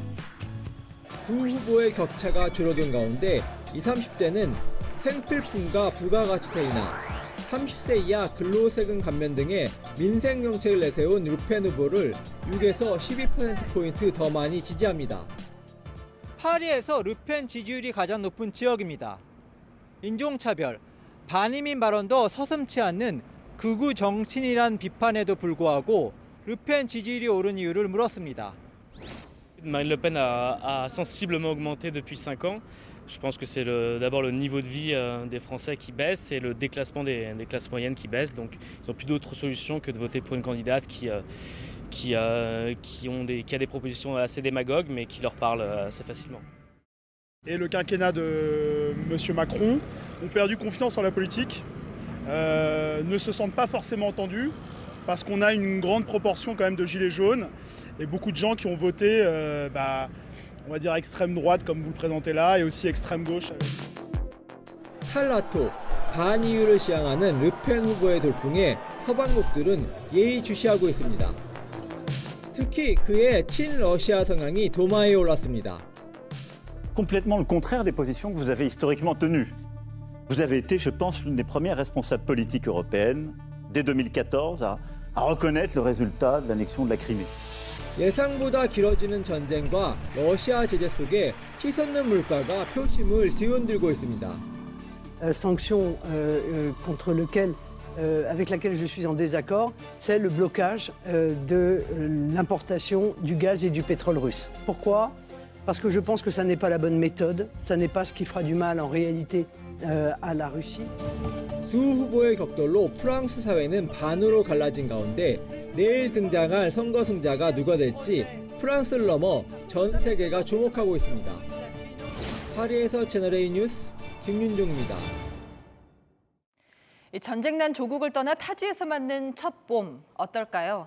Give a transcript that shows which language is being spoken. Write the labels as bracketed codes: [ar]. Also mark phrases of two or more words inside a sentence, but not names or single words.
[ko] 두 후보의 격차가 줄어든 가운데 20, 30대는 생필품과 부가가치세이나 30세 이하 근로세금 감면 등의 민생 정책을 내세운 르펜 후보를 6에서 12%포인트 더 많이 지지합니다. 파리에서 르펜 지지율이 가장 높은 지역입니다. 인종차별, 반이민 발언도 서슴지 않는 극우 정치인이란 비판에도 불구하고 르펜 지지율이 오른 이유를 물었습니다. [fr] Marine Le Pen a sensiblement augmenté depuis 5 ans. Je pense que c'est d'abord le niveau de vie des Français qui baisse et le déclassement des classes moyennes qui baisse. Donc ils n'ont plus d'autre solution que de voter pour une candidate qui a des propositions assez démagogues mais qui leur parle assez facilement. Et le quinquennat de M. Macron ont perdu confiance en la politique, ne se sentent pas forcément entendus parce qu'on a une grande proportion quand même de gilets jaunes et beaucoup de gens qui ont voté on va dire extrême droite comme vous le présentez là, et aussi extrême gauche. [ko] 탈라토, 반이유를 지향하는 르펜 후보의 돌풍에 서방국들은 예의주시하고 있습니다. 특히 그의 친러시아 성향이 도마에 올랐습니다. [fr] Complètement le contraire des positions que vous avez historiquement tenues. Vous avez été, je pense, l'une des premières responsables politiques européennes, dès 2014, à reconnaître le résultat de l'annexion de la Crimée. [ko] 예상보다 길어지는 전쟁과 러시아 제재 속에 치솟는 물가가 표심을 뒤흔들고 있습니다. [fr] Sanction contre lequel, avec laquelle je suis en désaccord, c'est le blocage de l'importation du gaz et du pétrole russe. Pourquoi ? Parce que je pense que ça n'est pas la bonne méthode, ça n'est pas ce qui fera du mal en réalité à la Russie. [ko] 두 후보의 격돌로 프랑스 사회는 반으로 갈라진 가운데 내일 등장할 선거 승자가 누가 될지 프랑스를 넘어 전 세계가 주목하고 있습니다. 파리에서 채널A 뉴스 김윤종입니다. 전쟁난 조국을 떠나 타지에서 맞는 첫 봄 어떨까요?